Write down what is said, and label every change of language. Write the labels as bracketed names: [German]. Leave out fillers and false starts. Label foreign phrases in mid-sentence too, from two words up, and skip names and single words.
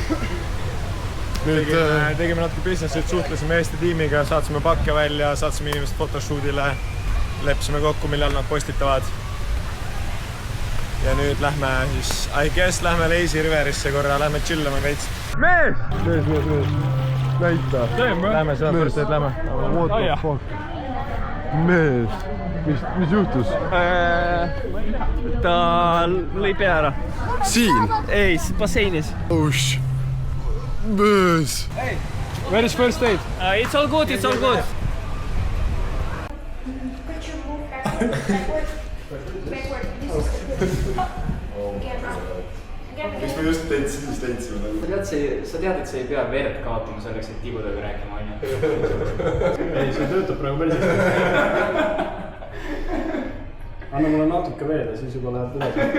[Estonian] Tegime natuke businessit, suhtlesime Eesti tiimiga, saatsime pakke välja, saatsime inimesed photoshootile, leppisime kokku, millal nad postitavad. Ja nüüd lähme siis, [English] I guess [Estonian] lähme Lazy Riverisse korra, lähme chillame veits. Mees! Näita. Lähme seda põrteid, lähme. [English] What the fuck? [Estonian] Mees. Mis juhtus? Ta lõi pea ära. Siin? Ei, basseinis. Osh. Mees. [English] Where is first aid? It's all good, it's all good. Could you move backward? [Estonian] Miks me just tentsime nagu? Sa tead, et sa ei pea verd kaotama selleks, et tibudega rääkima, on ju? Ei, see töötab praegu päris hästi. Anna mulle natuke veel ja siis juba läheb üles.